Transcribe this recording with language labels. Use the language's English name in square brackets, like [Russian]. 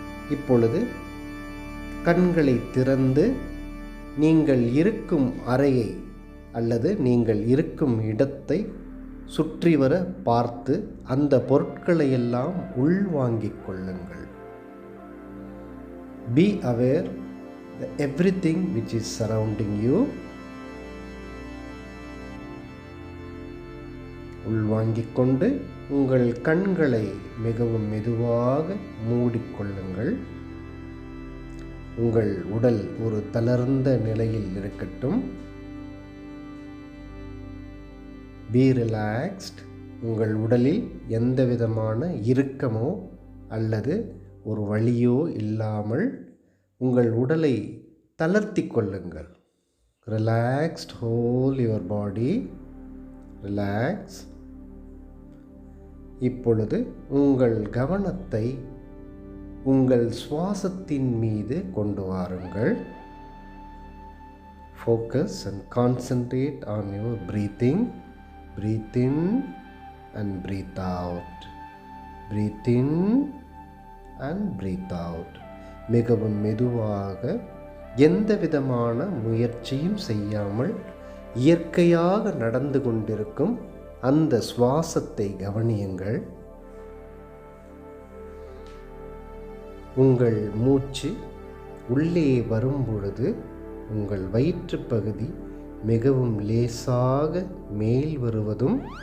[Tamil] இப்பொழுது கண்களை திறந்து நீங்கள் இருக்கும் அறையை அல்லது நீங்கள் இருக்கும் இடத்தை சுற்றி வர பார்த்து அந்த பொருட்களை எல்லாம் உள்வாங்கிக் கொள்ளுங்கள். [English] Be aware of everything which is surrounding you. [Tamil] உள்வாங்கிக் கொண்டு உங்கள் கண்களை மிகவும் மெதுவாக மூடிக்கொள்ளுங்கள். உங்கள் உடல் ஒரு தளர்ந்த நிலையில் இருக்கட்டும். [English] Be relaxed. [Tamil] உங்கள் உடலில் எந்த விதமான இறுக்கமோ அல்லது ஒரு வலியோ இல்லாமல் உங்கள் உடலை தளர்த்தி கொள்ளுங்கள். Relaxed. [English] Whole your body. Relax. [Tamil] இப்பொழுது உங்கள் கவனத்தை உங்கள் சுவாசத்தின் மீது கொண்டு வாருங்கள். [English] Focus and concentrate on your breathing. Breathe in and breathe out. Breathe in and breathe out. [Tamil] மிகவும் மெதுவாக, எந்த விதமான முயற்சியும் செய்யாமல் இயற்கையாக நடந்து கொண்டிருக்கும் அந்த சுவாசத்தை கவனியுங்கள். உங்கள் மூச்சு உள்ளே வரும் பொழுது உங்கள் வயிற்று பகுதி மிகவும் லேசாக மேல் வருவதும்,